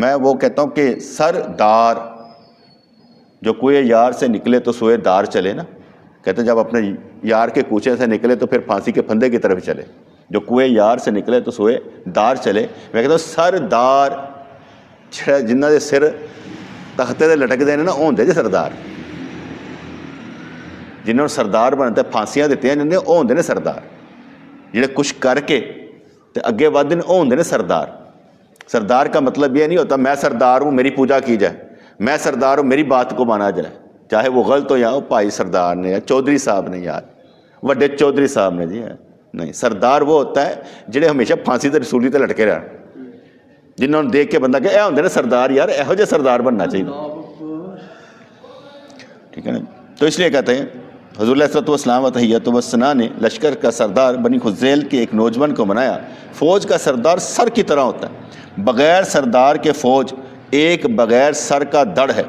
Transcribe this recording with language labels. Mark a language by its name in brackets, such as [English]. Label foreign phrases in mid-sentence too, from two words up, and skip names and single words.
[Urdu] میں وہ کہتا ہوں کہ سردار جو کوئے یار سے نکلے تو سوئے دار چلے نا، کہتے ہیں جب اپنے یار کے کوچے سے نکلے تو پھر پھانسی کے پھندے کی طرف چلے، جو کوئے یار سے نکلے تو سوئے دار چلے۔ [Punjabi] میں کہتا ہوں سردار جنہ دے سر تختے دے لٹک دے نا ہوندے جے سردار، جنہوں نے سردار بنتے پھانسیاں دیتے ہیں جنہیں وہ ہوندے نے سردار، جنہیں کچھ کر کے تے اگے ودھ نے وہ ہوندے نے سردار۔ [Urdu] سردار کا مطلب یہ نہیں ہوتا میں سردار ہوں میری پوجا کی جائے، میں سردار ہوں میری بات کو مانا جائے، چاہے وہ غلط ہو یا وہ [Punjabi] بھائی سردار نے یا چودھری صاحب نے، یار وڈے چودھری صاحب نے جی، [Urdu] نہیں، سردار وہ ہوتا ہے جنہیں ہمیشہ [Punjabi] پھانسی تے رسولی تے لٹکے رہن، جنہوں نے دیکھ کے بندہ کہ اے ہوندے نے سردار، یار ایہو جے سردار بننا چاہیے، [Urdu] ٹھیک ہے نا۔ تو اس لیے کہتے ہیں حضور [Arabic] علیہ الصلوۃ والسلام و تحیۃ و ثنا [Urdu] نے لشکر کا سردار بنی خزیل کے ایک نوجوان کو بنایا۔ فوج کا سردار سر کی طرح ہوتا ہے، بغیر سردار کے فوج ایک بغیر سر کا دڑ ہے۔